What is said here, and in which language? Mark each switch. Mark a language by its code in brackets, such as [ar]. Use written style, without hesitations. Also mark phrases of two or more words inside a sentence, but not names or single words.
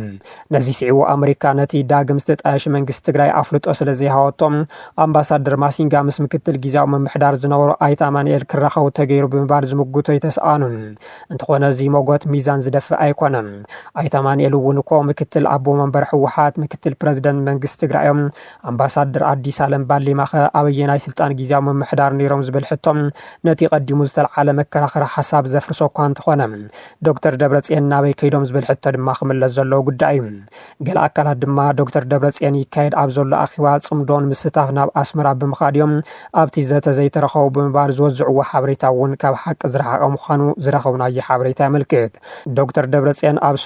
[ti] ነዚ ሲዒቡ አሜሪካ ነቲ ዳግም ዝተጣየሽ መንግስት ትግራይ ኣፍልጦ ስለዘይሃወቶም ኣምባሳደር ማሲንጋ ምስ ምክትል ጊዜያዊ መምሕዳር ዝነበሩ ኣይተ ማንኤል ክራኸቡ ተገይሩ ብምባል ዝምጉቶ ይተስኣኑን እንተኾነ እዚ ሞጎት ሚዛን ዝደፍእ ኣይኮነን ኣይተ ማንኤል እውን እኮ ምክትል ኣቦ መንበር ህወሓት ምክትል ፕሬዝዳንት መንግስት ትግራይም አምባሳደር አዲስ አለም ባሌማኸ ኣበየናይ ስልጣን ጊዜያዊ መምሕዳር ነይሮም ዝብል ሕቶም ነቲ ቀዲሙ ዝተልዓለ መከራኸሪ ሓሳብ ዘፍርሶ እኳ እንተኾነ ዶክተር ደብረጽዮን ናበይ ከይዶም ዝብል ሕቶ ድማ ክምለስ ዘለዎ ጉዳይ እዩ ገለ ኣካላት ድማ ዶክተር ደብረጽዮን ይካየድ ኣብ ዘሎ ኣኺባ ጽምዶን ምስታፍ ናብ ኣስመራ ብምኻድዮም ኣብቲ ዘተ ዘይተረኸቡ ብምባል ዝወዝዕዎ ሓበሬታ እውን ካብ ሓቂ ዝረሓቐ ምዃኑ ዝረኸብናዮ ሓበሬታ የመልክት ዶክተር ደብረጽዮን ኣብ